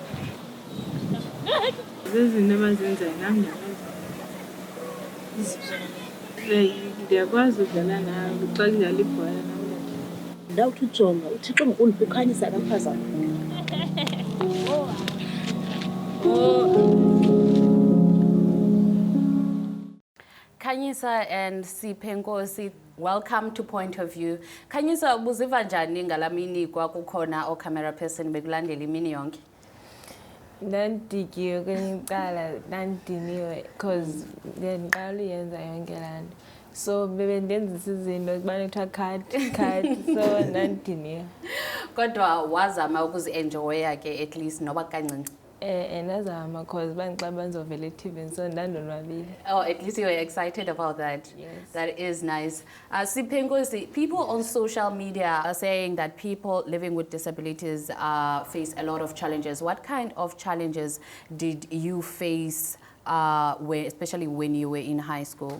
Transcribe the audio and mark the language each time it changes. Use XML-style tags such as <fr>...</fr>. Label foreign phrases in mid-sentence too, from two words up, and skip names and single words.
<xh>Zizinto abazenzayo nam ndiyakwazi udlala nabo xa kudlala ibhola nam. Ndawuthi ujonga uThixo mkhulu ukhanyisa kaphazama.</xh> <en>Khanyisa and Siphe Nkosi, welcome to Point of View.</en> <xh>Khanyisa, ubuziva njani ngalamini kwakukhona o-camera person bekulandela imini yonke? Ndandidikiwe kwenye icala, ndandiniwe because ndiqala uyenza yonke laa nto. So bebendenzisa izinto kubana kuthiwa cut so ndandiniwe. Kodwa wazama ukuzi-enjoya ke</xh> <en>at least</en> <xh>noba kancinci. Ndazama because bandixa banizovela eTV so ndandonwabile.</xh> <en>Oh, at least you were excited about that. Yes. That is nice. Siphe Nkosi, people on social media are saying that people living with disabilities face a lot of challenges. What kind of challenges did you face, especially when you were in high school?</en>